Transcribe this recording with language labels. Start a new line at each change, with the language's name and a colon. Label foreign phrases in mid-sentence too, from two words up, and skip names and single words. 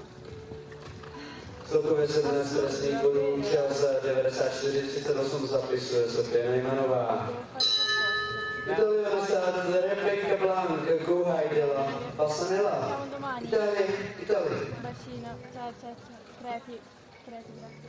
Czech: Celkově se dnes trestných bodů čas 94-38 zapisuje Sofie Nejmanová.
Italian: Italia start Rebecca Blanc, Guhajdela, Passanella. Italia. Bacino, ciao, crepi, grazie.